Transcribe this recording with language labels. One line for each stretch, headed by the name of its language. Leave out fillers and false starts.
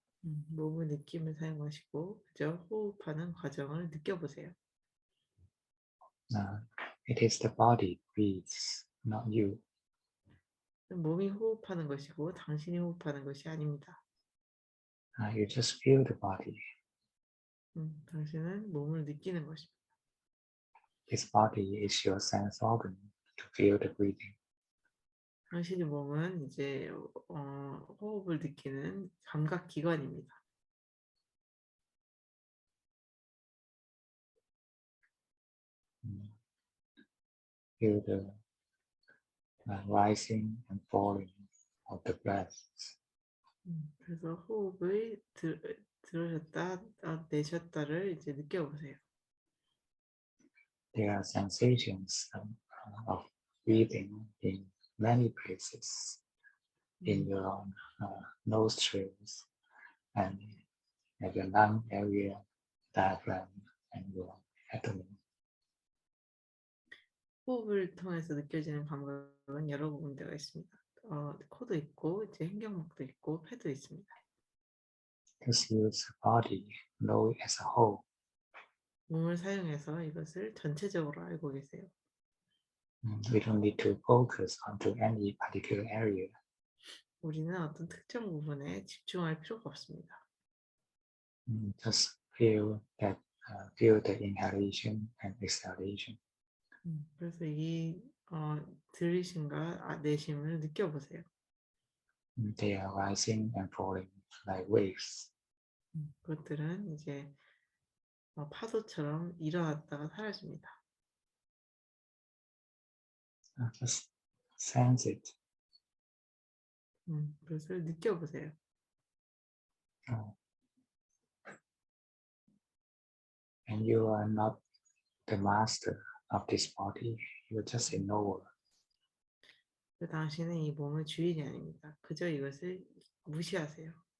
Korean: 몸의 느낌을 사용하시고 그저 호흡하는 과정을 느껴보세요.
English: It is the body breathes, not you.
Korean: 몸이 호흡하는 것이고 당신이 호흡하는 것이 아닙니다.
English: You just feel the body.
Korean: 당신은 몸을 느끼는 것입니다.
English: This body is your sense organ to feel the breathing.
Korean: 당신의 몸은 이제 호흡을 느끼는 감각 기관입니다.
English: Feel the rising and falling of the breaths.
Korean: 그래서 호흡을 들으셨다, 내셨다를 이제 느껴보세요.
English: There are sensations of breathing in many places, in your nostrils and at your lung area, diaphragm, and your abdomen.
Korean: 호흡을 통해서 느껴지는 감각은 여러 군데가 있습니다. 코도 있고, 이제 횡격막도 있고, 폐도 있습니다.
English: Just use the body, know it as a whole.
Korean: 몸을 사용해서 이것을 전체적으로 알고 계세요.
English: We don't need to focus onto any particular area.
Korean: 우리는 어떤 특정 부분에 집중할 필요가 없습니다.
English: Just feel that, feel the inhalation and exhalation.
Korean: 그래서 이 들이심과 내심을 느껴보세요.
English: They are rising and falling like waves.
Korean: 그것들은 이제 파도처럼 일어났다가 사라집니다.
English: Just sense it.
Korean: 그것을 느껴보세요.
English: And you are not the master of this body. You're just a knower.
Korean: 당신은 이 몸의 주인이 아닙니다. 그저 이것을 무시하세요.